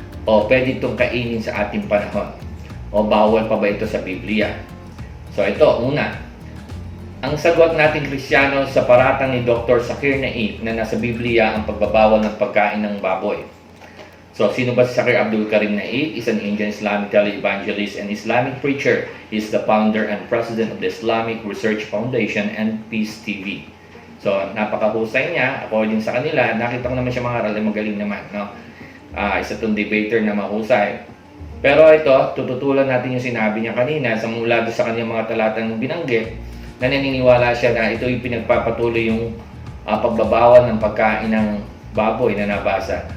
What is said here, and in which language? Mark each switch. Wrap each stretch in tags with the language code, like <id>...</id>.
<tl>O pwede itong kainin sa ating panahon. O bawal pa ba ito sa Biblia? So ito, una, ang sagot nating Kristiyano sa paratang ni Dr. Zakir Naik na nasa Biblia ang pagbabawal ng pagkain ng baboy. So sino ba si Zakir Abdul Karim Naik?</tl> <en>Is an Indian Islamic televangelist and Islamic preacher. He is the founder and president of the Islamic Research Foundation and Peace TV.</en> <tl>So napakahusay niya, according sa kanila, nakita ko naman siya mga aral, magaling naman, no? Isa itong debater na mahusay. Pero ito, tututulan natin yung sinabi niya kanina sa mula sa kanyang mga talatang binanggit na naniniwala siya na ito yung pinagpapatuloy yung pagbabawal ng pagkain ng baboy na nabasa.</tl>